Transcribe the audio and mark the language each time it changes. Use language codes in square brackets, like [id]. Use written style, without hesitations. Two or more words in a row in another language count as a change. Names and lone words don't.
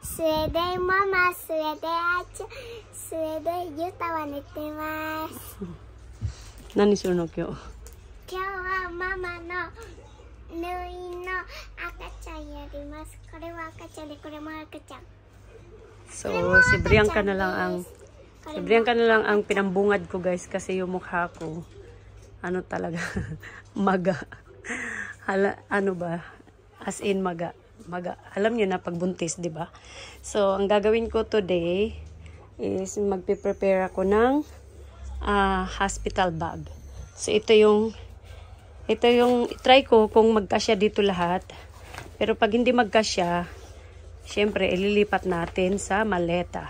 [ja] それでママ、それでそれでユタは寝てます。何するの今日？今日はママの入院の赤ちゃんやります。これは赤ちゃんで、これも赤ちゃん。 [tl] So, si Brianca na lang ang pinambungad ko guys kasi yung mukha ko ano talaga maga. Ano ba? [en] As in [tl] maga. Alam niyo na pagbuntis, 'di ba? So, ang gagawin ko today is magpe-prepare ako ng [en] hospital bag. [tl] So, ito yung try ko kung magkasya dito lahat. Pero pag hindi magkasya, syempre ililipat natin sa maleta.